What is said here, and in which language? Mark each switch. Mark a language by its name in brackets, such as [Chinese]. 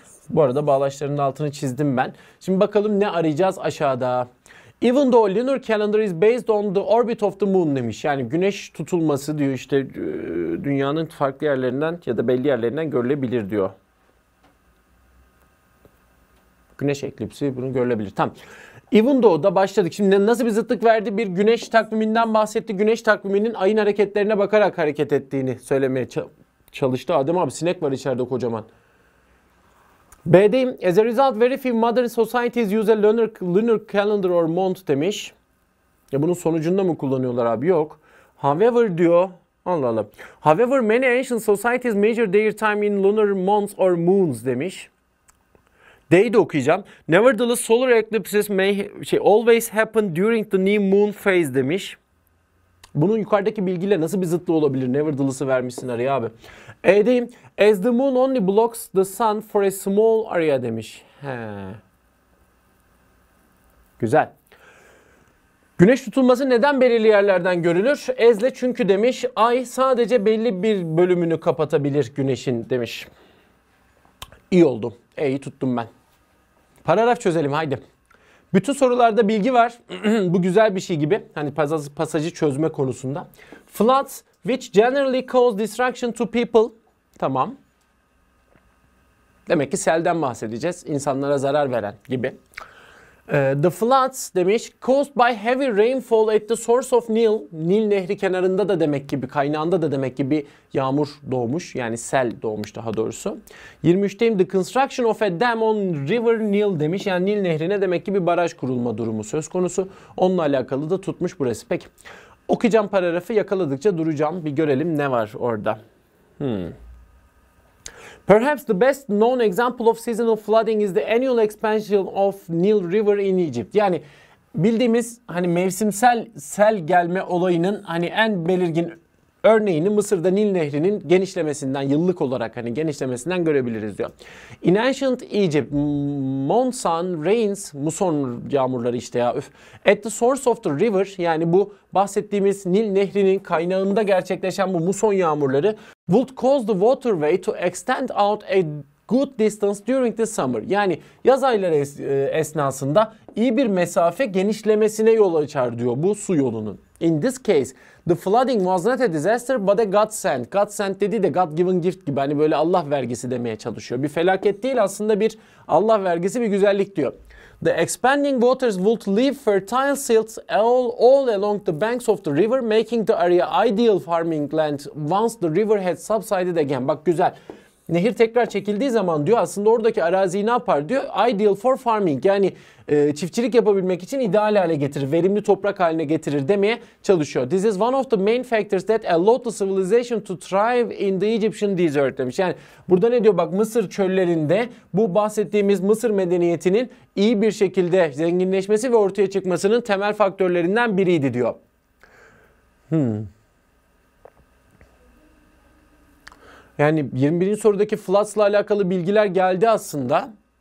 [Turkish] Bu arada bağlaçlarının altını çizdim ben. Şimdi bakalım ne arayacağız aşağıda. [English] Even though lunar calendar is based on the orbit of the moon [Turkish] demiş. Yani güneş tutulması diyor işte dünyanın farklı yerlerinden ya da belli yerlerinden görülebilir diyor. Güneş eklipsi bunu görülebilir. Tamam. Even though'da başladık. Şimdi nasıl bir zıtlık verdi? Bir güneş takviminden bahsetti. Güneş takviminin ayın hareketlerine bakarak hareket ettiğini söylemeye çalıştı. Adem abi sinek var içeride kocaman. B'deyim. [English] As a result, very few modern societies use a lunar calendar or month [Turkish] demiş. Ya bunun sonucunda mı kullanıyorlar abi? Yok. However diyor. Allah Allah. [English] However, many ancient societies measure their time in lunar months or moons [Turkish] demiş. D'yi de okuyacağım. [English] Nevertheless, solar eclipses may always happen during the new moon phase [Turkish] demiş. Bunun yukarıdaki bilgiyle nasıl bir zıtlığı olabilir? [English] Nevertheless'ı [Turkish] vermişsin araya abi. E'deyim. [English] As the moon only blocks the sun for a small area [Turkish] demiş. He. Güzel. Güneş tutulması neden belirli yerlerden görülür? Ezle çünkü demiş. Ay sadece belli bir bölümünü kapatabilir güneşin demiş. İyi oldu. E'yi tuttum ben. Paragraf çözelim haydi. Bütün sorularda bilgi var. Bu güzel bir şey gibi. Hani pasajı çözme konusunda. [English] Floods which generally cause destruction to people. [Turkish] Tamam. Demek ki selden bahsedeceğiz. İnsanlara zarar veren gibi. [English] The floods [Turkish] demiş [English] caused by heavy rainfall at the source of Nil. [Turkish] Nil nehri kenarında da demek ki bir kaynağında da demek ki bir yağmur doğmuş. Yani sel doğmuş daha doğrusu. 23'teyim. The construction of a dam on river Nil demiş. Yani Nil nehrine demek ki bir baraj kurulma durumu söz konusu. Onunla alakalı da tutmuş burası. Peki. Okuyacağım paragrafı, yakaladıkça duracağım. Bir görelim ne var orada. [English] Perhaps the best known example of seasonal flooding is the annual expansion of Nile River in Egypt. [Turkish] Yani bildiğimiz hani mevsimsel sel gelme olayının hani en belirgin örneğini Mısır'da Nil Nehri'nin genişlemesinden, yıllık olarak hani genişlemesinden görebiliriz diyor. [English] In ancient Egypt, monsoon rains, [Turkish] muson yağmurları işte ya [English] at the source of the river, [Turkish] yani bu bahsettiğimiz Nil Nehri'nin kaynağında gerçekleşen bu muson yağmurları [English] would cause the waterway to extend out a good distance during the summer. [Turkish] Yani yaz ayları esnasında iyi bir mesafe genişlemesine yol açar diyor bu su yolunun. [English] In this case, the flooding was not a disaster but a godsend. [Turkish] Godsend dediği de [English] God given gift [Turkish] gibi, hani böyle Allah vergisi demeye çalışıyor. Bir felaket değil, aslında bir Allah vergisi, bir güzellik diyor. [English] The expanding waters would leave fertile silts all along the banks of the river, making the area ideal farming land once the river had subsided again. [Turkish] Bak güzel. Nehir tekrar çekildiği zaman diyor aslında oradaki araziyi ne yapar diyor? [English] Ideal for farming, [Turkish] yani çiftçilik yapabilmek için ideal hale getirir, verimli toprak haline getirir demeye çalışıyor. [English] This is one of the main factors that allowed the civilization to thrive in the Egyptian desert [Turkish] demiş. Yani burada ne diyor? Bak Mısır çöllerinde bu bahsettiğimiz Mısır medeniyetinin iyi bir şekilde zenginleşmesi ve ortaya çıkmasının temel faktörlerinden biriydi diyor. Yani 21. sorudaki floods'la alakalı bilgiler geldi aslında.